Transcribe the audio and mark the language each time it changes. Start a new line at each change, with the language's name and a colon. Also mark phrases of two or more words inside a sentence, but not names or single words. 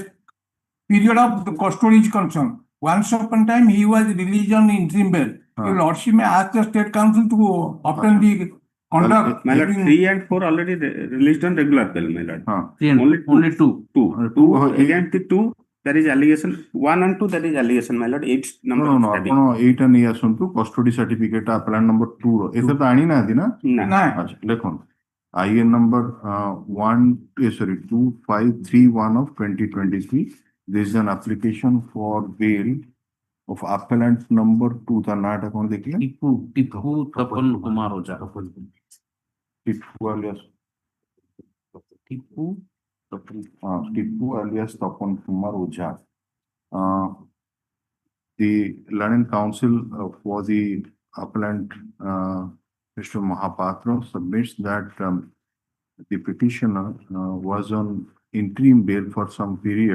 English: Period of the custody is concerned. Once upon time he was released on interim bail. Your Lordship may ask the State Council to obtain the conduct. My lord, 3 and 4 already released on regular bail, my lord. 3 and only 2. Two against the 2, there is allegation. 1 and 2, there is allegation, my lord. 8 number. No,
Odia: ଆପଣ ଏଇଟା ନେଇ ଆସନ୍ତୁ
English: custody certificate appellant number 2
Odia: ର ଏତେ ତ ଆଣି ନାହାନ୍ତି ନା? ଆଚ୍ଛା ଦେଖନ୍ତୁ
English: IN number 2531 of 2023. This is an application for bail of appellant number 2.
Odia: ତା ନାଁଟା କଣ ଦେଖିଲେ? ଟିପୁ ତପନ କୁମାର ଓଝା।
English: ଟିପୁ alias Tapan Kumar Ojha. The Learning Council for the appellant Mr. Mahapatra submits that the petitioner was on interim bail for some period.